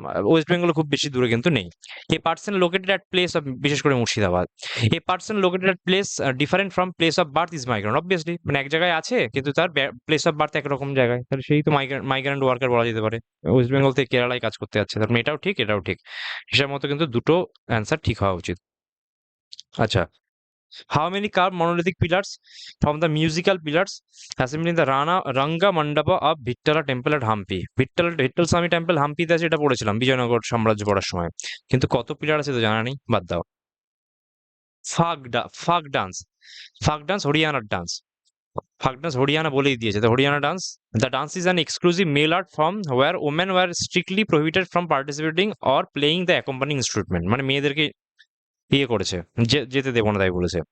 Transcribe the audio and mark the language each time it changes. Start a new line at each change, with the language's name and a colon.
Bangla: West Bengal খুব বেশি দূরে কিন্তু নেই।
English: A person located at place of, বিশেষ করে Murshidabad, a person located at place different from place of birth is migrant.
Bangla: Obviously, মানে এক জায়গায় আছে কিন্তু তার প্লেস অফ বার্থ একরকম জায়গায়, তাহলে সেই তো মাইগ্রেন্ট ওয়ার্কার বলা যেতে পারে। ওয়েস্ট বেঙ্গল থেকে কেরালায় কাজ করতে যাচ্ছে, তার মানে এটাও ঠিক, এটাও ঠিক। হিসাব মতো কিন্তু দুটো অ্যান্সার ঠিক হওয়া উচিত।
English: আচ্ছা, how many carved monolithic pillars from the musical pillars assembling the Ranga Mandapa of Vittala temple at Hampi?
Bangla: Vittal Swami temple হাম্পিতে আছে, এটা পড়েছিলাম বিজয়নগর সাম্রাজ্য পড়ার সময়, কিন্তু কত পিলার আছে তো জানা নেই, বাদ দাও। ফাক ডান্স, ফাক ডান্স হরিয়ানার ডান্স। ফাক ডান্স হরিয়ানা বলেই দিয়েছে, তো Haryana dance.
English: the dance is an exclusive male art form where women were strictly prohibited from participating or playing the accompanying instrument,
Bangla: মানে মেয়েদেরকে ইয়ে করেছে, যেতে দেবো না তাই বলেছে।